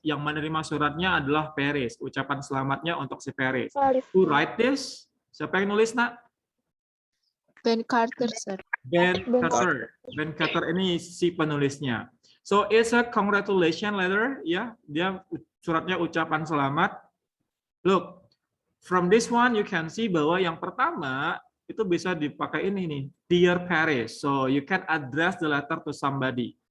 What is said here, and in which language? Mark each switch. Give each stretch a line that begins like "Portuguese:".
Indonesian: Yang menerima suratnya adalah Paris. Ucapan selamatnya untuk si Paris.
English: Who write this?
Indonesian: Siapa yang nulis, Nak?
English: Ben Carter, sir. Ben Carter.
Indonesian: Ben Carter ini si penulisnya.
English: So it's a congratulation letter, ya.
Indonesian: Dia suratnya ucapan selamat.
English: Look, from this one you can see
Indonesian: bahwa yang pertama itu bisa dipakai ini nih, Dear Paris.
English: So you can address the letter to somebody.